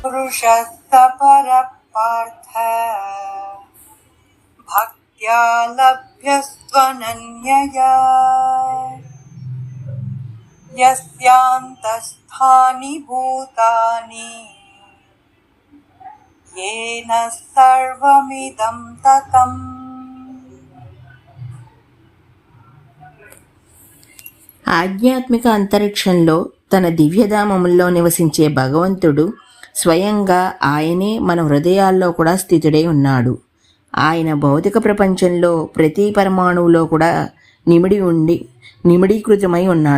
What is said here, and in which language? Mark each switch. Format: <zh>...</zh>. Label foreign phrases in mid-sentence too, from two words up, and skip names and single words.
<sa>पुरुषः परपार्थ भक्त्या लभ्यस्त्वनन्यया यस्यान्तस्थानि भूतानि येन सर्वमिदं ततम्.</sa> <te>ఆధ్యాత్మిక అంతరిక్షంలో తన దివ్యధామముల్లో నివసించే భగవంతుడు స్వయంగా ఆయనే మన హృదయాల్లో కూడా స్థితుడై ఉన్నాడు. ఆయన భౌతిక ప్రపంచంలో ప్రతి పరమాణువులో కూడా నిమిడీకృతమై ఉన్నాడు.</te>